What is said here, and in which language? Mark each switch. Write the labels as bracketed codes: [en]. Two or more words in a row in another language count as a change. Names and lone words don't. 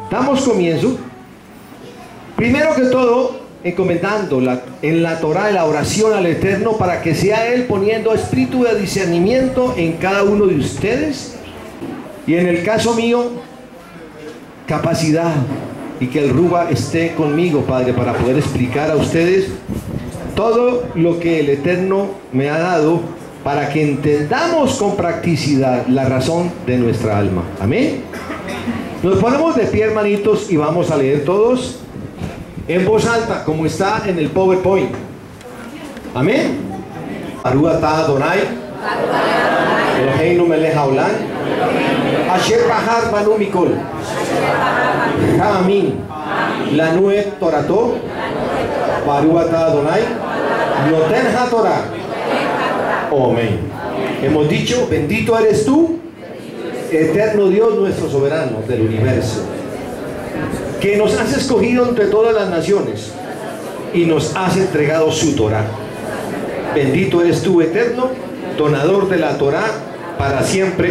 [es] damos comienzo, primero que todo, encomendando en la Torá la oración al Eterno para que sea Él poniendo espíritu de discernimiento en cada uno de ustedes, y en el caso mío, capacidad, y que el Ruba esté conmigo, Padre, para poder explicar a ustedes todo lo que el Eterno me ha dado, para que entendamos con practicidad la razón de nuestra alma. Amén. Nos ponemos de pie, hermanitos, y vamos a leer todos en voz alta, como está en el PowerPoint. Amén. [he] ברוך אתה אדוני אלוהינו מלך העולם אשר בחר בנו מכל העמים לנו את תורתו ברוך אתה אדוני נותן התורה. [es] Amén. Hemos dicho, bendito eres tú, eterno Dios, nuestro soberano del universo, que nos has escogido entre todas las naciones y nos has entregado su Torá. Bendito eres tú, eterno, donador de la Torá para siempre.